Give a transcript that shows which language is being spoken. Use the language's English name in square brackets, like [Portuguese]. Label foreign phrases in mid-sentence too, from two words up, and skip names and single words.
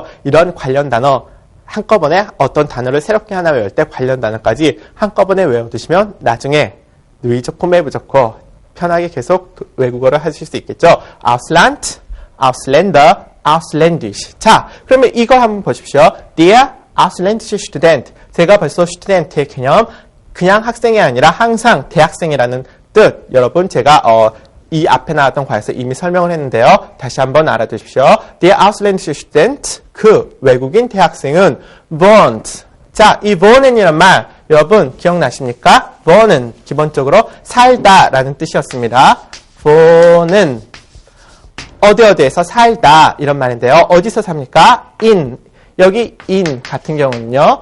[Korean] 이런 관련 단어 한꺼번에 어떤 단어를 새롭게 하나 외울 때 관련 단어까지 한꺼번에 외워두시면 나중에 의 좋고 매부 좋고 편하게 계속 외국어를 하실 수 있겠죠. [German] Ausland, Ausländer, Ausländisch. [Korean] 자, 그러면 이거 한번 보십시오. [German] Der ausländische Student. [Korean] 제가 벌써 스튜던트의 개념 그냥 학생이 아니라 항상 대학생이라는 뜻. 여러분 제가 이 앞에 나왔던 과에서 이미 설명을 했는데요. 다시 한번 알아두십시오. [German] Der ausländische Student. [Korean] 그 외국인 대학생은 wohnt. 자, 이 wohnen이란 말 여러분 기억나십니까? wohn은 기본적으로 살다라는 뜻이었습니다. wohn은 어디에서 살다 이런 말인데요. 어디서 삽니까? in 여기 in 같은 경우는요.